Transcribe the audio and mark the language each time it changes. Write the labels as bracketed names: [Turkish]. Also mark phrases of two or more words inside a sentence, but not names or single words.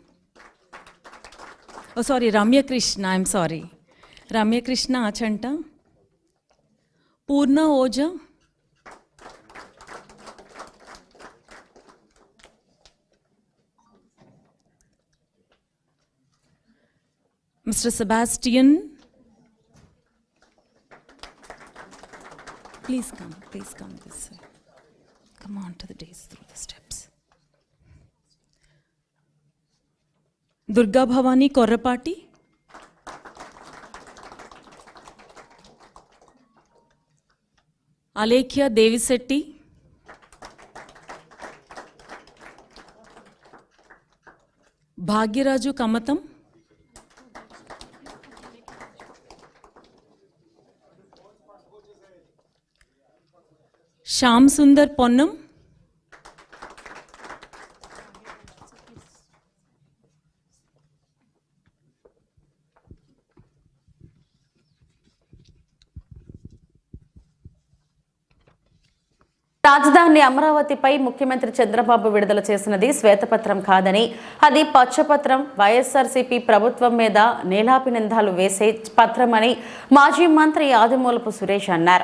[English] oh sorry, Ramya Krishna, I'm sorry, Ramya Krishna Achanta, Purna Oja, Mr. Sebastian, please come this way. Come on to the days through the steps. Durga Bhavani Korrapati, Alekhya Devisetti, Bhagyaraju Kamatam, Shyam Sundar Ponnam, [Telugu] రాజధాని అమరావతిపై ముఖ్యమంత్రి చంద్రబాబు విడుదల చేసినది శ్వేతపత్రం కాదని, అది పచ్చపత్రం, వైఎస్ఆర్సీపీ ప్రభుత్వం మీద నీలాపినిందాలు వేసే పత్రమని మాజీ మంత్రి ఆదిమూలపు సురేష్ అన్నారు.